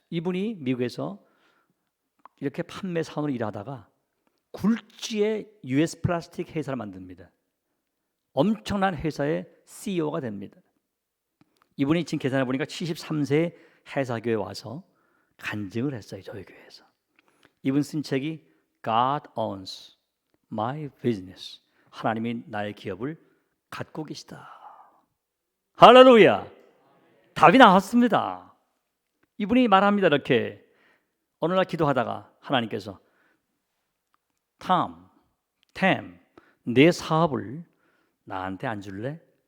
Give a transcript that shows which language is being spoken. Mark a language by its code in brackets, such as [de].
[ko] 이분이 미국에서 이렇게 판매 사원으로 일하다가 굴지의 US 플라스틱 회사를 만듭니다. 엄청난 회사의 CEO가 됩니다. 이분이 지금 계산해 보니까 73세에 해사교회에 와서 간증을 했어요. 저희 교회에서. 이분 쓴 책이 [en] God owns my business. [ko] 하나님이 나의 기업을 갖고 계시다. 할렐루야. 답이 나왔습니다. 이분이 말합니다. 이렇게 어느 날 기도하다가 하나님께서 탐, 내 사업을 나한테 안 줄래?